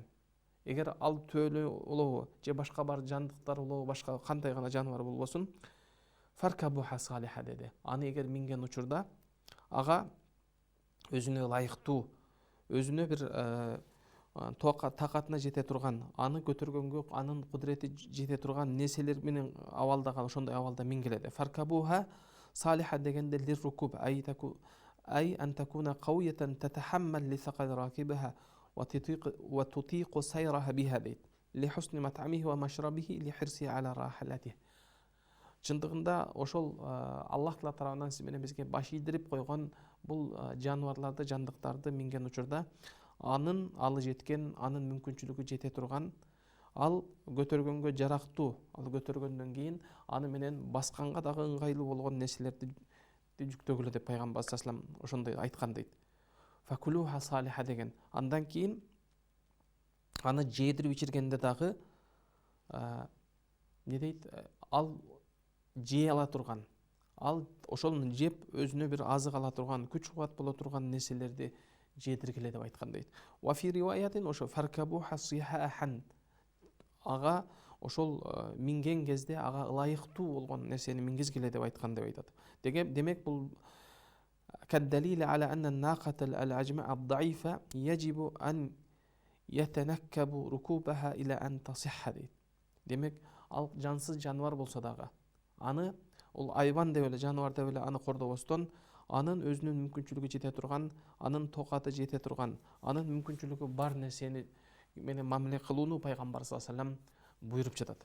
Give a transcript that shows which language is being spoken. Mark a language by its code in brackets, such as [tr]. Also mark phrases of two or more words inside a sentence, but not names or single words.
[ky] Эгер ал төөлө улуу же башка бар жандыктар улуу, башка кандай гана жаныбар болбосун, [ar] فاركبوها صالحة [ky] деди. Аны эгер минген учурда ага өзүнө ылайыктуу, өзүнө бир такатына жете турган, аны көтөргөнгө анын кудурети жете турган нерселер менен абалдаган, ошондой абалда мингиледи. [ar] فاركبوها صالحة дегенде للركوب أي أن تكون قوية تتحمل لثقل راكبها وتطيق سيرها بها дейт. لحسن مطعمه ومشربه للحرص على راحلته. [ky] чындыгында ошол Аллах Таала тарабынан сиз менен бизге баш ийдирип койгон бул жаныбарларды, жандыктарды минген учурда анын алы жеткен, анын мүмкүнчүлүгү жете турган, ал көтөргөнгө жарактуу, ал көтөргөндөн кийин аны менен басканга дагы ыңгайлуу болгон нерселерди жүктөгүлө деп пайгамбар [ar] صلى الله عليه وسلم [ky] ошондой айткан дейт. [ar] فكلوها صالحة деген. [ky] Андан кийин аны жедирип ичиргенде дагы не дейт, ал жей ала турган, ал ошону жеп өзүнө бир азык ала турган, күч кубат боло турган нерселерди жедиргиле деп айткан дейт. [ar] وفي رواية [ky] ошо [ar] فاركبوها صحاحا, [ky] ага ошол минген кезде ага ылайыктуу болгон нерсени мингизгиле деп айткан деп айтат. Демек бул [ar] كالدليل على أن الناقة الأجمع الضعيفة يجب أن يتنكب ركوبها إلى أن تصح [ky] дейт. Демек, ал жансыз жануар болсо дагы, аны ол айбан деп эле, жануар деп эле аны кордобостон, анын өзүнүн мүмкүнчүлүгү жете турган, анын токаты жете турган, анын мүмкүнчүлүгү бар нерсени менен мамиле кылууну пайгамбар [ar] صلى الله عليه وسلم [ky] буйруп жатат.